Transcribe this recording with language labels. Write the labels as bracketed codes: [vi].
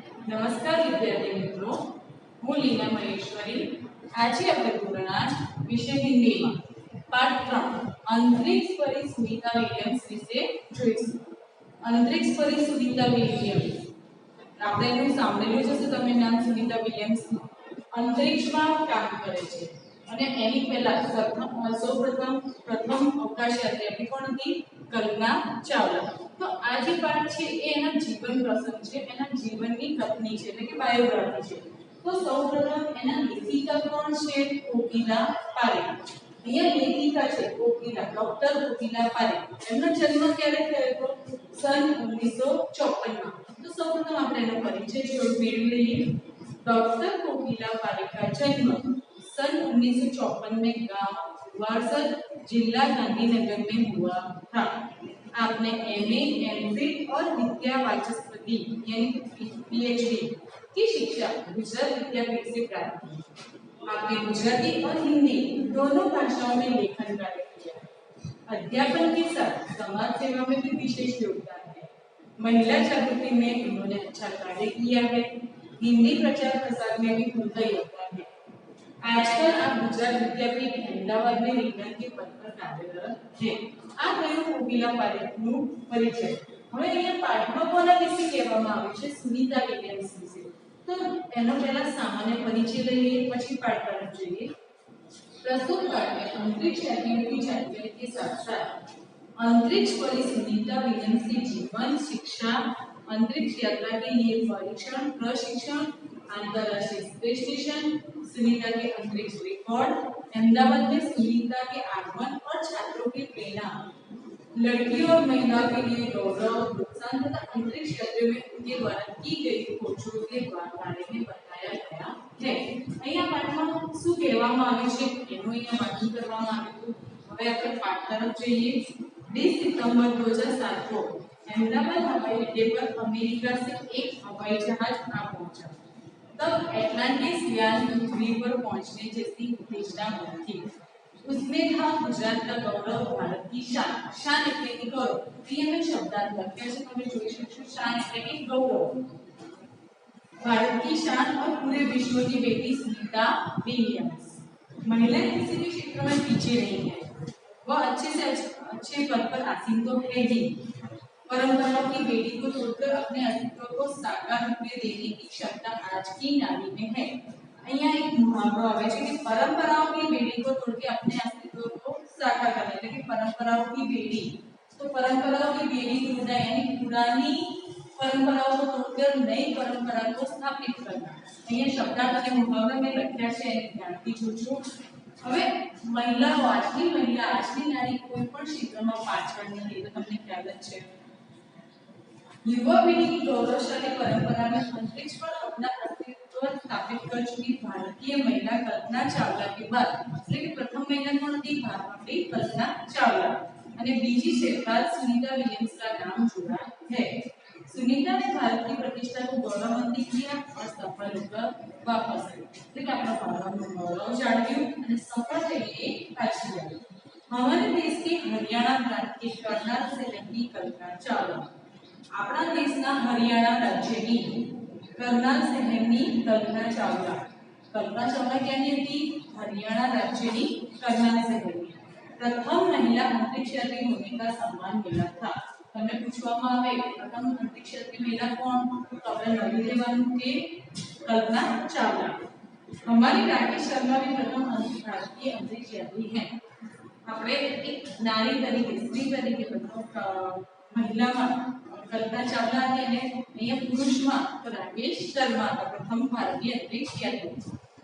[hi] नमस्कार विद्यार्थी मित्रों, [gu] હું લીના મહેશ્વરી। આજે આપણે ધોરણ 8 વિષય હિન્દીમાં પાઠ 3 અંતરિક્ષ પરી સુનિતા વિલિયમ્સ વિશે જોઈશું। અંતરિક્ષ પરી સુનિતા વિલિયમ્સ આપણે એનું સાંભળેલું જ હશે તમે નામ સુનિતા વિલિયમ્સનું। અંતરિક્ષમાં કામ કરે છે અને એની પહેલા પ્રથમ અવકાશયાત્રી આપણી કોણ હતી? કલ્પના ચાવલા। [hi] तो आज पाठ है [gu] एना जीवन प्रसंग है, एना जीवननी कथनी है એટલે કે બાયોગ્રાફી છે। તો સૌપ્રથમ એના લેખિકા કોણ છે? કોકિલા પારેખ। અહીંયા લેખિકા છે કોકિલા, ડોક્ટર કોકિલા પારેખ। એમનો જન્મ ક્યારે થયો હતો? સન 1954 માં। તો સૌપ્રથમ આપણે એનો પરિચય મેળવી લઈએ। [hi] डॉक्टर कोकिला पारेख का जन्म सन 1954 में गांव वारसद जिला गांधीनगर में हुआ था। आपने एमए, एमफिल और विद्या वाचस्पति यानी पीएचडी की शिक्षा गुजरात विद्यापीठ से प्राप्त की। आपने गुजराती और हिंदी दोनों भाषाओं में लेखन कार्य किया। अध्यापन के साथ समाज सेवा में भी विशेष योगदान है। महिला जागृति में उन्होंने अच्छा कार्य किया है। हिंदी प्रचार प्रसार में भी उनका योगदान है। आजकल आप गुजरात विद्यापीठ अहमदाबाद में विज्ञान के पद पर कार्यरत है। [gu] आ गयो कोकिला पारेखનો પરિચય। હવે અહીંયા પાઠમાં કોના વિશે કહેવામાં આવ્યું છે? સુનિતા વિલિયમ્સ વિશે। તો એનો પહેલા સામાન્ય પરિચય લઈએ, પછી પાઠ તરફ જઈએ। [hi] प्रस्तुत पाठ में अंतरिक्ष यात्रियों की जानकारी के साथ साथ अंतरिक्ष परी सुनीता विलियम्स के जीवन, शिक्षा, अंतरिक्ष यात्रा के लिए परीक्षण, प्रशिक्षण, अंतरराष्ट्रीय स्पेस स्टेशन, सुनीता के अंतरिक्ष रिकॉर्ड, अहमदाबाद में सुनीता के आगमन और छात्रों की प्रेरणा, लड़कियों और महिलाओं के लिए गौरव, प्रोत्साहन तथा अंतरिक्ष यात्रियों में उनके द्वारा की गई खोजों के बारे में बताया गया है। [gu] અહીંયા પાઠમાં શું કહેવામાં આવ્યું છે એનું અહીંયા વર્ણન કરવામાં આવ્યું હતું। હવે આપણે પાઠ તરફ જઈએ। [hi] 20 सितंबर 2007 को अहमदाबाद हवाई अड्डे पर अमेरिका से एक हवाई जहाज आ पहुंचा। तब एटलांटिस यान पृथ्वी पर पहुंचने जैसी उत्तेजना थी। उसमें था गुजरात का गौरव, भारत की शान। [gu] शान એટલે કે ગૌરવ। અહીંયા મેં શબ્દાર્થ લખ્યા છે, તમે જોઈ શકશો। [hi] शान [gu] એટલે કે ગૌરવ, [hi] भारत की शान और पूरे विश्व की बेटी सुनीता विलियम्स। महिलाएं किसी भी क्षेत्र में पीछे नहीं है, वह अच्छे से अच्छे पद पर आसीन तो है ही, परंपराओं की बेड़ी को तोड़कर अपने अस्तित्व को साकार रूप में देने की क्षमता आज की नारी में है। [gu] અહીંયા એક મુહાવરો આવે છે કે [hi] परंपराओं की बेड़ी को तोड़ के अपने अस्तित्व को साकार करना, [gu] એટલે કે [hi] परंपराओं की बेड़ी। तो परंपराओं की बेड़ी तोड़ना यानी पुरानी परंपराओं को तोड़कर नई परंपरा को स्थापित करना। [gu] અહીંયા શબ્દાર્થ અને મુહાવરા મેં લખ્યા છે, એને ધ્યાનથી જોજો। હવે મહિલાઓ, આજની મહિલા, આજની નારી કોઈ પણ ક્ષેત્રમાં પાછળ નથી, તો તમને ખ્યાલ જ છે। [hi] युवा पीढ़ी की गौरवशाली परंपरा में अंतरिक्ष पर अपना अस्तित्व स्थापित कर चुकी भारतीय महिला कल्पना चावला के बाद, [gu] એટલે કે પ્રથમ મહિલા કોણ હતી? આપણી કલ્પના ચાવલા અને બીજી છે भारत [hi] सुनीता विलियम्स का नाम जुड़ा है। सुनीता ने भारत की प्रतिष्ठा को गौरवान्वित किया और सफल होकर वापस आई, [gu] એટલે કે આપણા ભારતનું ગૌરવ જાળવ્યું અને સફળ થઈને પાછી આવી। [hi] हमारे देश के हरियाणा प्रांत के करनाल से रहती कल्पना चावला, [gu] આપણા દેશના હરિયાણા રાજ્યની કરનાલ શહેરની કલ્પના ચાવલા। કલ્પના ચાવલા ક્યાંની હતી? હરિયાણા રાજ્યની કરનાલ શહેરની। [hi] પ્રથમ મહિલા અંતરિક્ષ यात्री होने का सम्मान मिला था। [gu] તમને પૂછવામાં આવે પ્રથમ અંતરિક્ષ यात्री મહિલા કોણ? તો આપણે નોંધી લેવાનું કે કલ્પના ચાવલા। [hi] हमारी राकेश शर्मा भी प्रथम भारतीय अंतरिक्ष यात्री हैं। [gu] આપણે એક નારી તરીકે, સ્ત્રી તરીકે પ્રથમ મહિલામાં कल्पना चावला ने અહીંયા પુરુષમાં તો રાકેશ શર્મા [hi] का प्रथम भारतीय अंतरिक्ष यात्री।